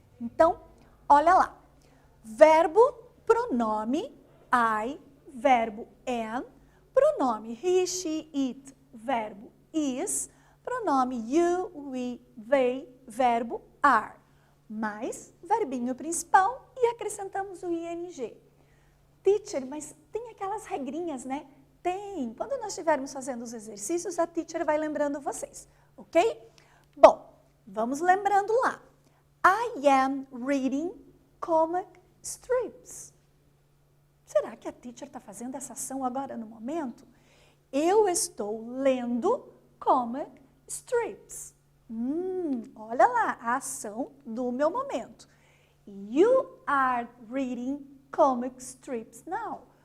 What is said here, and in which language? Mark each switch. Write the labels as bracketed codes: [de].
[pt] Então, olha lá. Verbo, pronome, I, verbo am, pronome he, she, it, verbo is, pronome you, we, they, verbo are. Mais verbinho principal e acrescentamos o ing. Teacher, mas tem aquelas regrinhas, né? Tem. Quando nós estivermos fazendo os exercícios, a teacher vai lembrando vocês, ok? Bom, vamos lembrando lá. [en] I am reading comic strips. [pt] Será que a teacher está fazendo essa ação agora no momento? Eu estou lendo comic strips. Olha lá, a ação do meu momento. [en] You are reading comic strips now.